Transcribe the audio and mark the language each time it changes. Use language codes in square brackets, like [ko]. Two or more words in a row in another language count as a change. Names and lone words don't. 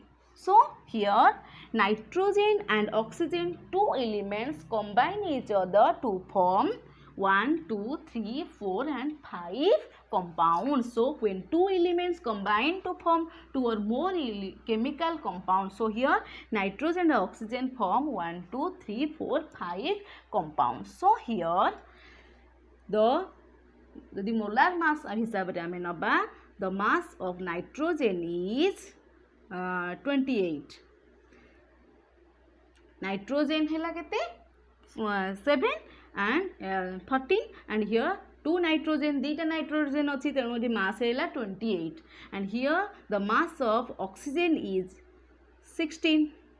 [en] So here nitrogen and oxygen, two elements combine each other to form 1, 2, 3, 4 and 5 compounds. So when two elements combine to form two or more chemical compounds, so here nitrogen and oxygen form 1, 2, 3, 4, 5 compounds. So here the molar mass [or] ହିସାବ ରେ ଆମେ ନେବା, [en] the mass of nitrogen is 28. Nitrogen [or] ହେଲା କେତେ [en] 7 and 14 and here two nitrogen, dita nitrogen [or] ଅଛି ତେଣୁ [en] the mass hela 28 and here the mass of oxygen is 16.